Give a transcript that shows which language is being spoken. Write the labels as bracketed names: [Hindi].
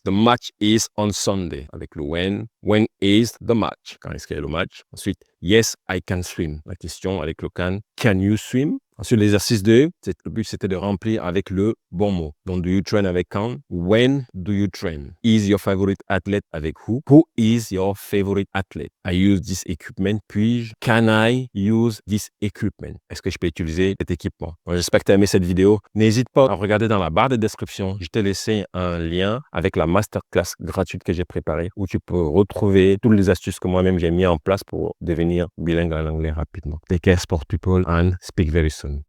[English] The match is on Sunday. [French] Avec le when. [English] When is the match? [French] Quand est-ce qu'il y a le match? Ensuite, [English] yes, I can swim. [French] La question avec le [English] can you swim? [French] Ensuite, l'exercice 2, le but c'était de remplir avec le bon mot. [English] Donc, do you train avec quand? When do you train? Is your favorite athlete avec who? Who is your favorite athlete? I use this equipment. [French] Puis-je? [English] Can I use this equipment? [French] Est-ce que je peux utiliser cet équipement? Bon, j'espère que tu as aimé cette vidéo. N'hésite pas à regarder dans la barre de description. Je t'ai laissé un lien avec la masterclass gratuite que j'ai préparée où tu peux retrouver toutes les astuces que moi-même j'ai mis en place pour devenir bilingue en anglais rapidement. [English] Take care, sport people, and speak very soon.